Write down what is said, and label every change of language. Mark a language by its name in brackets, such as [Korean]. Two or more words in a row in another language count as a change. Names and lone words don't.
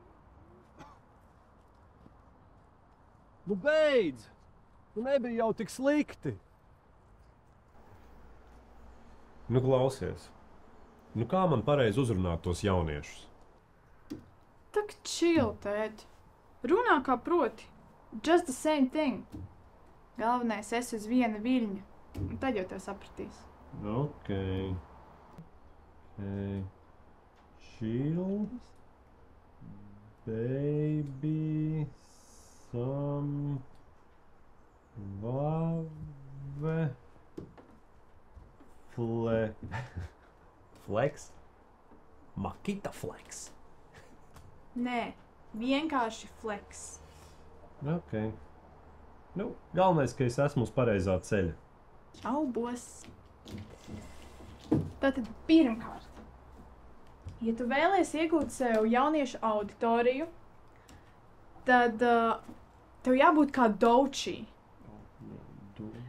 [Latvian] Beidz! Tu nebija jau tik slikti. Klausies. Kā man pareizi uzrunāt tos jauniešus? Tak chill, tēt. Runā kā proti. [English] Just the same thing. [Latvian] Galvenais es uz viena viļņa. Un tad jau tev sapratīs. [English] Okay. Chill. Baby. Some. Love. Flex? Makita flex. [Latvian] Nē, vienkārši flex. [English] Ok. [Latvian] Galvenais, ka es esmu uz pareizā ceļa. Šaubos. Tātad pirmkārt, ja tu vēlies iegūt sev jauniešu auditoriju, tad tev jābūt kā Douchī.